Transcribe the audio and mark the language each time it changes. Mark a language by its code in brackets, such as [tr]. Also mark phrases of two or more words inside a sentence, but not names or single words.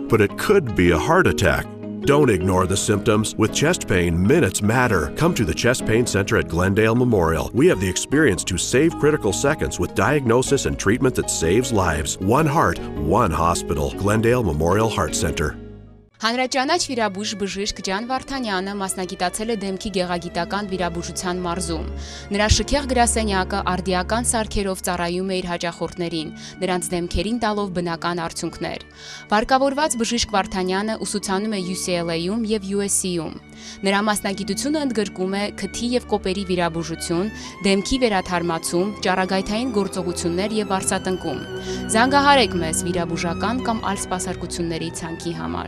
[en] But it could be a heart attack. Don't ignore the symptoms. With chest pain, minutes matter. Come to the Chest Pain Center at Glendale Memorial. We have the experience to save critical seconds with diagnosis and treatment that saves lives. One heart, one hospital. Glendale Memorial Heart Center. [hy] Հանրաճանաչ վիրաբույժ բժիշկ Ջան Վարդանյանը մասնագիտացել է դեմքի գեղագիտական վիրաբուժության մարզում։ Նրա շքեղ գրասենյակը արդիական սարքերով ծառայում է իր հաճախորդներին, նրանց դեմքերին տալով բնական արդյունքներ։ Վարկավորված բժիշկ Վարդանյանը ուսուցանում է UCLA-ում եւ USC-ում։ Նրա մասնագիտությունը ընդգրկում է քթի եւ կոպերի վիրաբուժություն, դեմքի վերաթարմացում, ճառագայթային գործողություններ եւ վարսատնկում։ Զանգահարեք մեզ վիրաբուժական կամ այլ սպասարկությունների ցանկի համար։